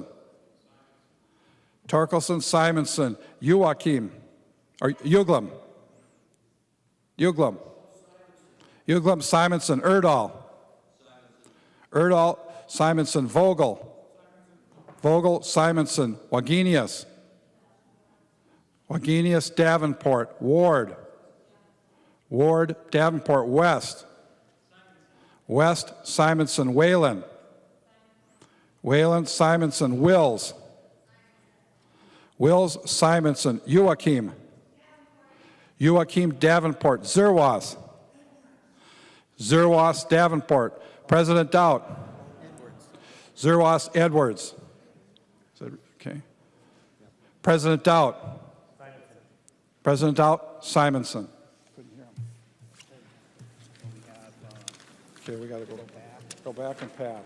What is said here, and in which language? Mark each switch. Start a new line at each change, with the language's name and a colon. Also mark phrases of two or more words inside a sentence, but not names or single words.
English: Torkelson, Simonson. Joachim. Or Uglum. Uglum. Uglum, Simonson. Erdahl. Erdahl, Simonson. Vogel. Vogel, Simonson. Wagenius. Wagenius, Davenport. Ward. Ward, Davenport. West. West, Simonson. Whalen. Whalen, Simonson. Wills. Wills, Simonson. Joachim. Joachim, Davenport. Zerwas. Zerwas, Davenport. President Doubt. Zerwas, Edwards. Is that okay? President Doubt. President Doubt, Simonson. Okay, we got to go back and pass.